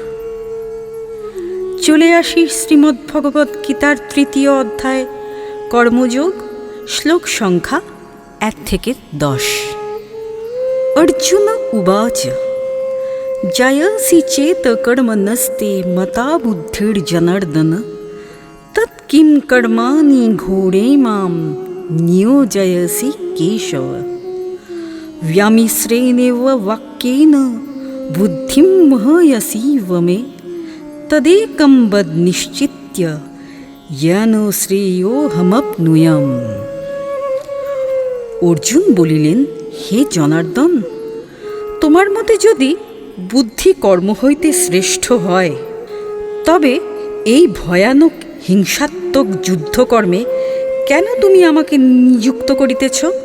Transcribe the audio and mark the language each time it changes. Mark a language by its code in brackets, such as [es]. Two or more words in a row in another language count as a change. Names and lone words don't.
[bn] চলে আসি শ্রীমদ্ ভগবদ্ গীতার ৩য় অধ্যায় কর্মযোগ, শ্লোক সংখ্যা ১ থেকে ১০। [sa] অর্জুন উবাচ জায়সি চেত কর্মণস্তে মতা বুদ্ধির্জনার্দন তৎ কিম কর্মাণি ঘোরে মাম নিয়োজয়সি কেশব व्यामिश्रेणेव वाक्येन बुद्धिं मोहयसीव मे तदेकं वद निश्चित्य येन श्रेयोऽहमप्नुयाम्। [bn] অর্জুন বলিলেন, হে জনার্দন, তোমার মতে যদি বুদ্ধি কর্ম হইতে শ্রেষ্ঠ হয়, তবে এই ভয়ানক হিংসাত্মক যুদ্ধকর্মে কেন তুমি আমাকে নিযুক্ত করিতেছ?